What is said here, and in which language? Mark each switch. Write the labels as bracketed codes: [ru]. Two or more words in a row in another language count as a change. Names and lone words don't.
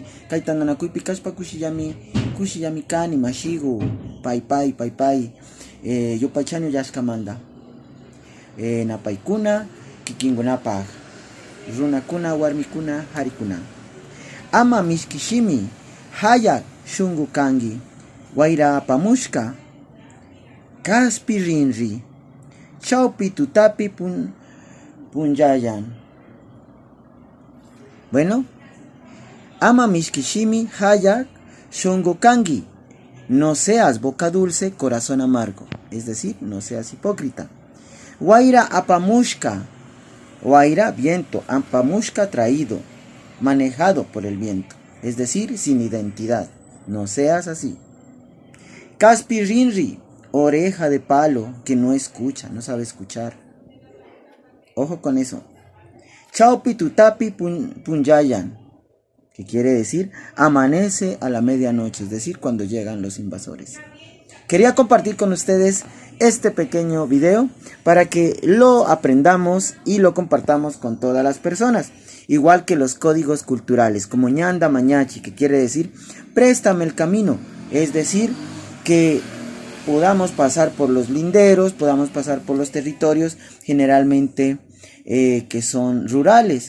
[qu] kaytananakupi kashpa kushi yamikani mashigu pay yupaychani llashkamanta napaykuna kikinkunapaq runakuna warmikuna harikuna ama mishkishimi hayak shunqu kanki wayra apamushka kaspi rinri chawpi tutapi punllayan. Bueno, ama mishkishimi hayak shunqu kanki, [es] no seas boca dulce, corazón amargo, es decir, no seas hipócrita. [qu] Wayra apamushka, [es] wayra viento, apamushka traído, manejado por el viento, es decir, sin identidad, no seas así. [qu] Kaspi rinri, [es] oreja de palo que no escucha, no sabe escuchar. Ojo con eso. [qu] Chaupi tutapi punyayan, [es] que quiere decir amanece a la medianoche, es decir, cuando llegan los invasores. Quería compartir con ustedes este pequeño video para que lo aprendamos y lo compartamos con todas las personas. Igual que los códigos culturales, como [qu] ñanda mañachi, [es] que quiere decir préstame el camino, es decir, que podamos pasar por los linderos, podamos pasar por los territorios generalmente que son rurales.